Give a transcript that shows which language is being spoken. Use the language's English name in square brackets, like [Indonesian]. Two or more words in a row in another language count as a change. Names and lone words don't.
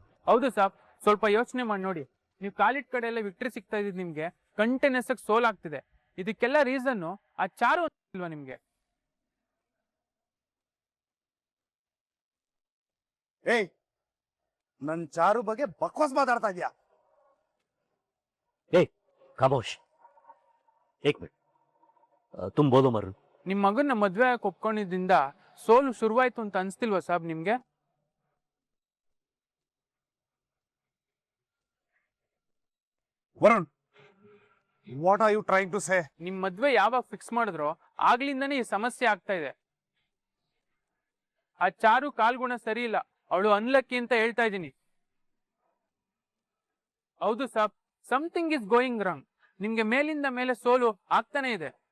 [Kannada] ಹೌದು ಸಾಬ್, ಸ್ವಲ್ಪ ಯೋಚನೆ ಮಾಡಿ ನೋಡಿ. ನೀವು ಕಾಲಿಟ್ ಕಡೆ ಎಲ್ಲ ವಿಕ್ಟ್ರಿ ಸಿಗ್ತಾ ಇದ್ ನಿಮ್ಗೆ ಕಂಟಿನ್ಯೂಸ್ ಆಗಿ ಸೋಲ್ ಆಗ್ತಿದೆ. ಇದಕ್ಕೆಲ್ಲ ರೀಸನ್ನು ಆ ಚಾರು ಇಲ್ವಾ ನಿಮ್ಗೆ? ಏಯ್, ನನ್ ಚಾರು ಬಗ್ಗೆ ಬಕ್ವಾಸ್ ಮಾತಾಡ್ತಾ ಇದೀಯಾ? [Hindi] ए खामोश, एक मिनट. तुम बोलो मर्रू. [Kannada] ನಿಮ್ ಮಗನ್ನ ಮದ್ವೆ ಆಗಿ ಒಪ್ಕೊಂಡಿದ್ದಿಂದ ಸೋಲು ಶುರುವಾಯ್ತು ಅಂತ ಅನ್ಸ್ತಿಲ್ವಾ ಸಾಬ್ ನಿಮ್ಗೆ? ವರುಣ್, [English] What are you trying to say? [Kannada] ನಿಮ್ ಮದ್ವೆ ಯಾವಾಗ ಫಿಕ್ಸ್ ಮಾಡಿದ್ರೋ ಆಗ್ಲಿಂದಾನೇ ಈ ಸಮಸ್ಯೆ ಆಗ್ತಾ ಇದೆ. ಆ ಚಾರು ಕಾಲ್ಗುಣ ಸರಿ ಇಲ್ಲ, ಅವಳು ಅನ್ಲಕ್ಕಿ ಅಂತ ಹೇಳ್ತಾ ಇದ್ದೀನಿ. ಹೌದು ಸಾಬ್, [English] something is going wrong. [Kannada] ನಿಮ್ಗೆ ಮೇಲಿಂದ ಮೇಲೆ ಸೋಲು ಆಗ್ತಾನೆ ಇದೆ.